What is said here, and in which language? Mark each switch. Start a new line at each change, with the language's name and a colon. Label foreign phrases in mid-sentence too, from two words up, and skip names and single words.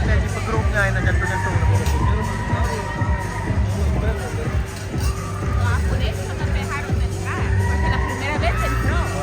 Filipino: Hindi pa group niya ay nagganto-ganto na po.
Spanish: Por eso no te dejaron entrar, porque la primera vez entró.